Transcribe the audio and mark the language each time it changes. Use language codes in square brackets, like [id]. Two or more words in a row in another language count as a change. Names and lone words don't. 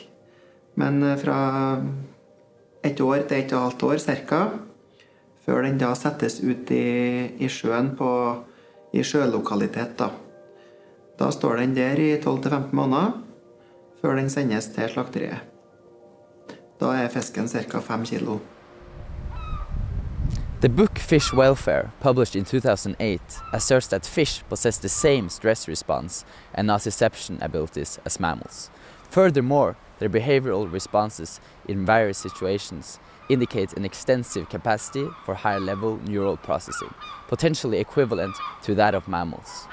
[no] Men fra 1 år til 1,5 år cirka, før den da settes ut i sjøen i sjølokalitet. Da står den der i 12-15 måneder, før den sendes til slakteriet. Da fisken cirka 5 kilo. [en] The book Fish Welfare, published in 2008, asserts that fish possess the same stress response and nociception abilities as mammals. Furthermore, their behavioral responses in various situations indicate an extensive capacity for higher-level neural processing, potentially equivalent to that of mammals.